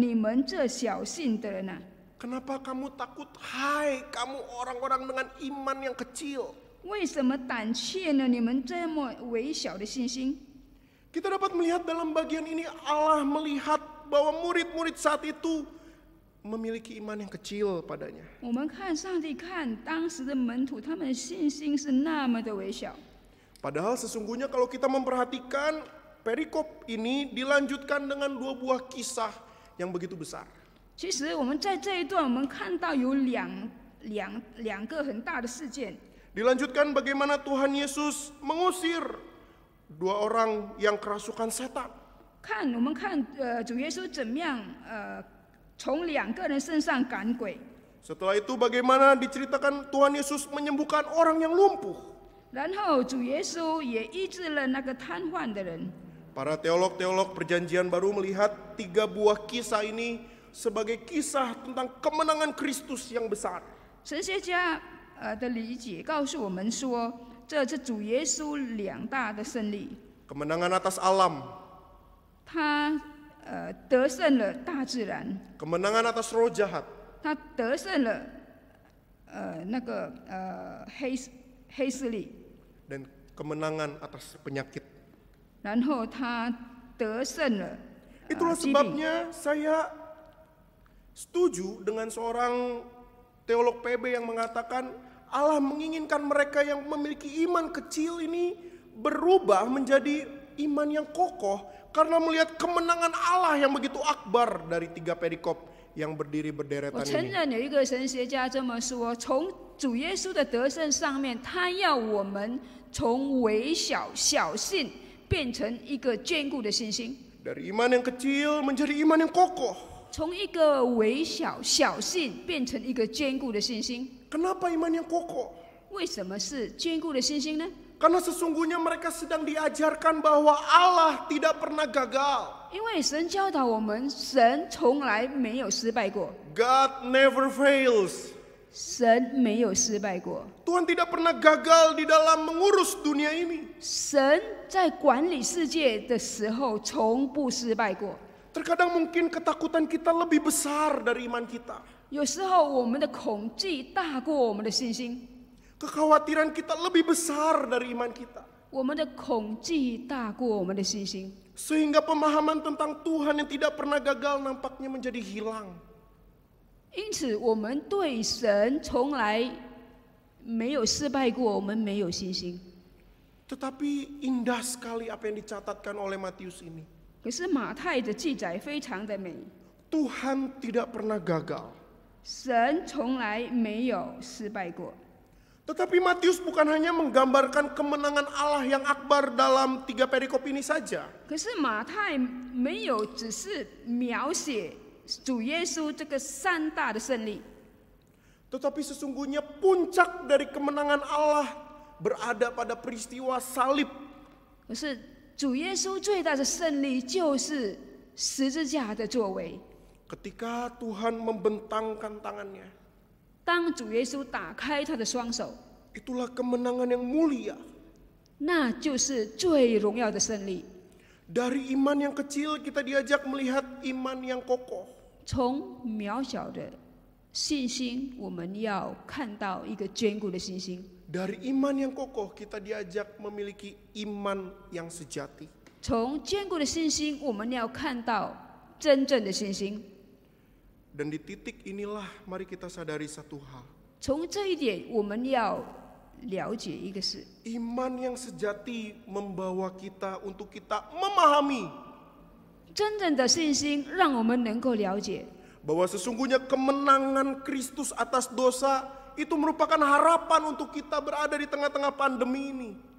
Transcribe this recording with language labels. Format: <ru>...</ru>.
<zh>你们这小信的人呐、</zh> <id>Kenapa kamu takut? Hai, kamu orang-orang dengan iman yang kecil.</id> <zh>为什么胆怯呢？你们这么微小的信心。</zh> <id>Kita dapat melihat dalam bagian ini Allah melihat bahwa murid-murid saat itu memiliki iman yang kecil padanya.</id> <zh>我们看上帝看当时的门徒，他们的信心是那么的微小。</zh> <id>Padahal sesungguhnya kalau kita memperhatikan perikop ini dilanjutkan dengan 2 buah kisah yang begitu besar.</id> <zh>其实我们在这一段，我们看到有两个很大的事件。</zh> <id>Dilanjutkan bagaimana Tuhan Yesus mengusir 2 orang yang kerasukan setan.</id> <zh>我们看主耶稣怎么样从2个人身上赶鬼。</zh> <id>Setelah itu bagaimana diceritakan Tuhan Yesus menyembuhkan orang yang lumpuh.</id> <zh>然后主耶稣也医治了那个瘫痪的人。</zh> <id>Para teolog-teolog Perjanjian Baru melihat 3 buah kisah ini sebagai kisah tentang kemenangan Kristus yang besar.</id> <zh>神学家的理解告诉我们说，这是主耶稣2大的胜利。</zh> <id>Kemenangan atas alam,</id> <zh>他得胜了大自然，</zh> <id>kemenangan atas roh jahat,</id> <zh>他得胜了黑势力，</zh> <id>dan kemenangan atas penyakit.</id> <zh>然后他得胜了</zh> <id>Itulah</id> <zh>疾病。</zh> <id>sebabnya saya setuju dengan seorang teolog PB yang mengatakan Allah menginginkan mereka yang memiliki iman kecil ini berubah menjadi iman yang kokoh karena melihat kemenangan Allah yang begitu akbar dari 3 perikop yang berdiri</id> <zh>我</zh> <id>berderetan</id> <zh>承</zh> <id>ini.</id> <zh>认有一个神学家这么说，从主耶稣的得胜上面，他要我们从微小小信变成一个坚固的信心，</zh> <id>Dari iman yang kecil menjadi iman yang kokoh.</id> <zh>从一个微小小信变成一个坚固的信心。</zh> <id>Kenapa iman yang kokoh?</id> <zh>为什么是坚固的信心呢？</zh> <id>Karena sesungguhnya mereka sedang diajarkan bahwa Allah tidak pernah gagal.</id> <zh>因为神教导我们，神从来没有失败过，</zh> <en>God never fails.</en> <zh>神没有失败过。</zh> <id>Tuhan tidak pernah gagal di dalam mengurus dunia ini.</id> <zh>神在管理世界的时候从不失败过。</zh> <id>Terkadang mungkin ketakutan kita lebih besar dari iman kita.</id> <zh>有时候我们的恐惧大过我们的信心，</zh> <id>Kekhawatiran kita lebih besar dari iman kita.</id> <zh>我们的恐惧大过我们的信心，</zh> <id>Sehingga pemahaman tentang Tuhan yang tidak pernah gagal nampaknya menjadi hilang.</id> <zh>因此我们对神从来没有失败过，我们没有信心。</zh> <id>Tetapi indah sekali apa yang dicatatkan oleh Matius ini.</id> <zh>可是马太的记载非常的美，</zh> <id>Tuhan tidak pernah gagal.</id> <zh>神从来没有失败过。</zh> <id>Tetapi Matius bukan hanya menggambarkan kemenangan Allah yang akbar dalam 3 perikop ini saja.</id> <zh>可是马太没有只是描写主耶稣这个3大的胜利，</zh> <id>Tetapi sesungguhnya puncak dari kemenangan Allah berada pada peristiwa salib.</id> <zh>可是主耶稣最大的胜利就是十字架的作为。</zh> <id>Ketika Tuhan membentangkan tangannya,</id> <zh>当主耶稣打开他的双手，</zh> <id>itulah kemenangan yang mulia.</id> <zh>那就是最荣耀的胜利。</zh> <id>Dari iman yang kecil kita diajak melihat iman yang kokoh.</id> <zh>从渺小的信心，我们要看到一个坚固的信心。</zh> <id>Dari iman yang kokoh kita diajak memiliki iman yang sejati.</id> <zh>从坚固的信心，我们要看到真正的信心。</zh> <id>Dan di titik inilah mari kita sadari satu hal.</id> <zh>从这一点，我们要了解一个事：</zh> <id>Iman yang sejati membawa kita untuk kita memahami</id> <zh>真正的信心让我们能够了解，</zh> <id>bahwa sesungguhnya kemenangan Kristus atas dosa itu merupakan harapan untuk kita berada di tengah-tengah pandemi ini.</id>